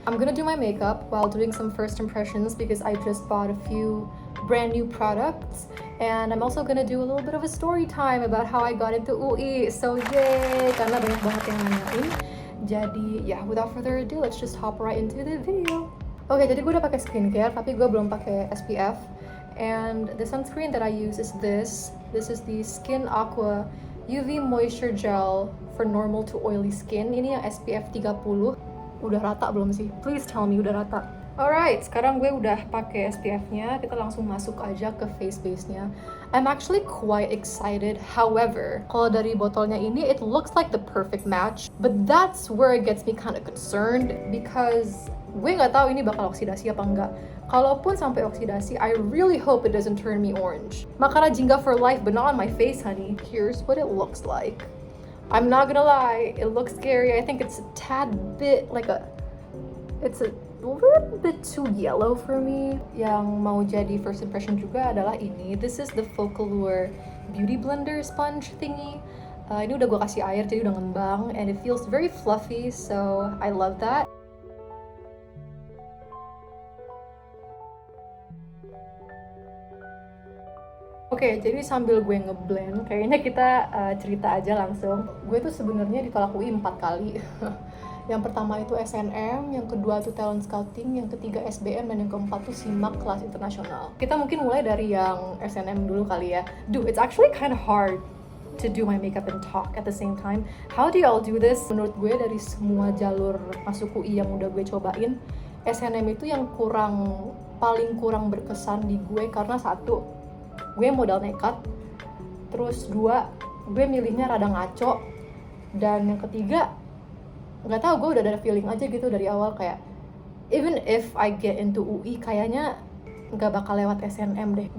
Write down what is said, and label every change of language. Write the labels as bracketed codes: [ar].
[en] I'm gonna do my makeup while doing some first impressions because I just bought a few brand new products. And I'm also gonna do a little bit of a story time about how I got into UI. So yay, [id] karena banyak banget yang nanyain. Jadi [en] yeah, without further ado, let's just hop right into the video. [id] Oke, jadi gue udah pakai skincare, tapi gue belum pakai SPF. [en] And the sunscreen that I use is this. This is the Skin Aqua UV Moisture Gel for normal to oily skin. [id] Ini yang SPF 30. Udah rata belum sih? [en] Please tell me [id] udah rata. Alright, sekarang gue udah pakai SPF-nya. Kita langsung masuk aja ke face base-nya. [en] I'm actually quite excited. However, [id] kalau dari botolnya ini, [en] it looks like the perfect match. But that's where it gets me kind of concerned because [id] gue nggak tahu ini bakal oksidasi apa enggak. Kalaupun sampai oksidasi, [en] I really hope it doesn't turn me orange. Makara jingga for life, but not on my face, honey. Here's what it looks like. I'm not gonna lie, it looks scary. I think it's a tad bit like it's a little bit too yellow for me. [id] Yang mau jadi first impression juga adalah ini. [en] This is the Focallure Beauty Blender sponge thingy. [id] Ini udah gue kasih air, jadi udah ngembang. [en] And it feels very fluffy, so I love that. [id] Oke, jadi sambil gue ngeblend, kayaknya kita cerita aja langsung. Gue tuh sebenarnya ditolak UI 4 kali. Yang pertama itu SNM, yang kedua tuh talent scouting, yang ketiga SBM, dan yang keempat tuh SIMAK kelas internasional. Kita mungkin mulai dari yang SNM dulu kali ya. [en] Dude, it's actually kind of hard to do my makeup and talk at the same time. How do y'all do this? [id] Menurut gue dari semua jalur masuk UI yang udah gue cobain, SNM itu yang paling kurang berkesan di gue karena satu, gue modal nekat, terus dua, gue milihnya rada ngaco, dan yang ketiga, nggak tahu, gue udah ada feeling aja gitu dari awal kayak [en] even if I get into UI [id] kayaknya nggak bakal lewat SNM deh.